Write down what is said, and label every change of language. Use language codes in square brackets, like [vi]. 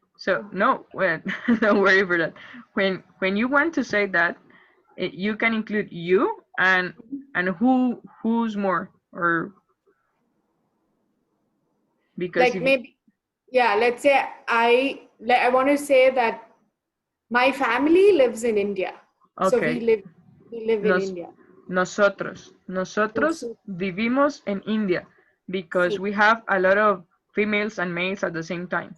[en] So no, well, don't worry for that. When you want to say that, you can include you and who's more or because Like maybe, yeah. Let's say I want to say that my family lives in India. So okay. we live in India. [es] Nosotros vivimos en India because Sí. [en] we have a lot of females and males at the same time.